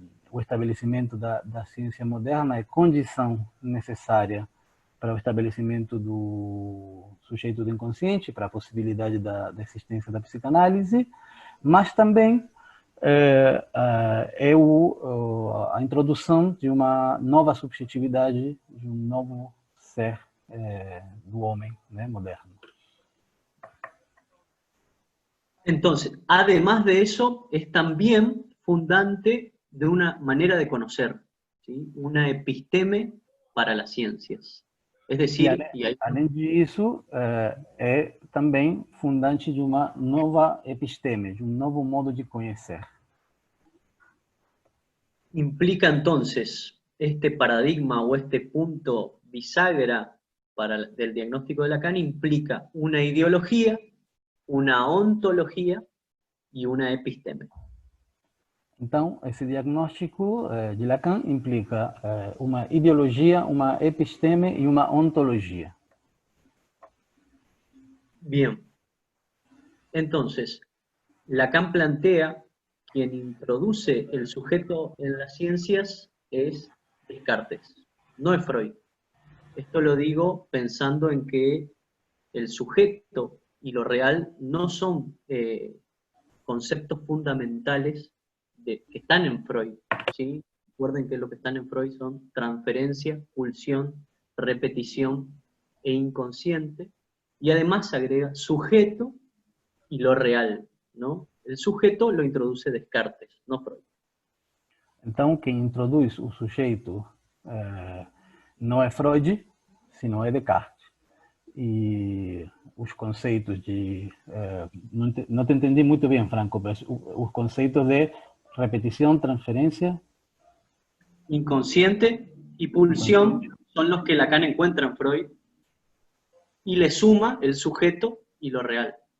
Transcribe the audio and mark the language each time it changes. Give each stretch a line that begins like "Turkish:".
Portuguese: o estabelecimento da ciência moderna é condição necessária para o estabelecimento do sujeito do inconsciente, para a possibilidade da existência da psicanálise, mas também a introdução de uma nova subjetividade, de um novo ser do homem, né, moderno.
Spanish: Entonces, además de eso, es también fundante de una manera de conocer, ¿sí?, una episteme para las ciencias. Es decir,
Portuguese: além disso, é também fundante de uma nova episteme, de um novo modo de conhecer.
Spanish: Implica entonces este paradigma o este punto bisagra del diagnóstico de Lacan, implica una ideología, una ontología y una episteme.
Portuguese: Então, esse diagnóstico de Lacan implica uma ideologia, uma episteme e uma ontologia.
Spanish: Bien. Entonces, Lacan plantea quien introduce el sujeto en las ciencias es Descartes, no es Freud. Esto lo digo pensando en que el sujeto y lo real no son conceptos fundamentales que están en Freud, ¿sí? Recuerden que lo que están en Freud son transferencia, pulsión, repetición e inconsciente, y además agrega sujeto y lo real, ¿no? El sujeto lo introduce Descartes, no Freud.
Portuguese: Então, quem introduz o sujeito não é Freud, senão é Descartes. E os conceitos de... não te entendi muito bem, Franco, mas os conceitos de repetición, transferencia,
Spanish: inconsciente y pulsión son los que Lacan encuentra en Freud y le suma el sujeto y lo real.